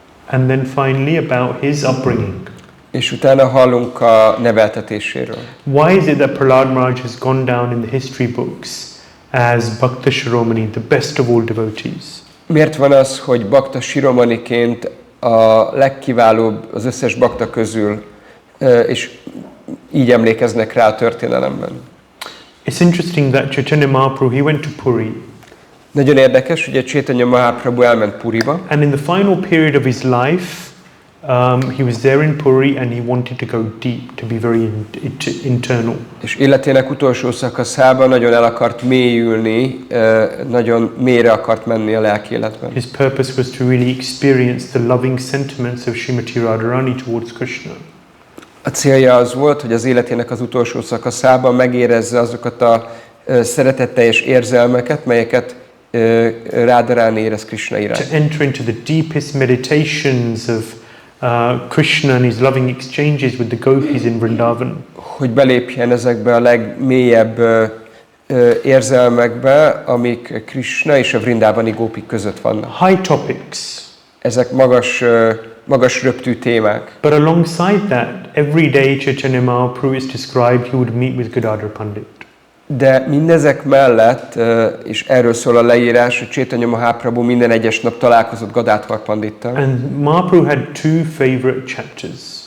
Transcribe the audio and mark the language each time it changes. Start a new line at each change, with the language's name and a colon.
English: And then finally about his upbringing.
Hungarian: És utána hallunk a neveltetéséről.
English: Why is it that Prahlāda Maharaj has gone down in the history books as Bhakta Shiromani, the best of all devotees?
Hungarian: Miért van az, hogy Bhakta Shiromaniként a legkiválóbb az összes bakta közül, és így emlékeznek rá a történelemben?
English: It's interesting that Chaitanya Mahaprabhu, he went to Puri.
Hungarian: Nagyon érdekes, hogy a Chaitanya Mahaprabhu elment Puriba.
English: And in the final period of his life, he was there in Puri and he wanted to go deep, to be very internal.
Hungarian: És életének utolsó szakaszában nagyon el akart mélyülni, nagyon mélyre akart menni a lelki életben.
English: His purpose was to really experience the loving sentiments of Srimati Radharani towards Krishna.
Hungarian: A célja az volt, hogy az életének az utolsó szakaszában megérezze azokat a szeretetteljes érzelmeket, melyeket Radharani érez Krishna iránt.
English: To enter into the deepest meditations of Krishna and his loving exchanges with the gopis in Vrindavan.
Hungarian: Hogy belépjen ezekbe a legmélyebb érzelmekbe, amik Krishna és a vrindávani gópik között vannak.
English: High topics.
Hungarian: Ezek magas röptű témák.
English: But alongside that, every day Chaitanya Mahaprabhu is described he would meet with Gadadhar Pandit.
Hungarian: De mindezek mellett, és erről szól a leírás, hogy Chaitanya Mahaprabhu minden egyes nap találkozott Gadadhar Pandittal.
English: And Mahaprabhu had two favorite chapters.